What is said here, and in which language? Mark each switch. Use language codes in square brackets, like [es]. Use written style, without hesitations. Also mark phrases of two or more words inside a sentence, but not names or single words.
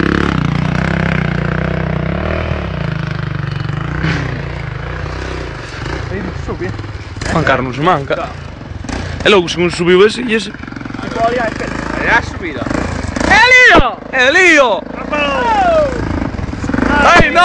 [gl] Juan Carlos manca. E logo, según subiu ese e ese. É a subida. ¡É lío! ¡Ay, no!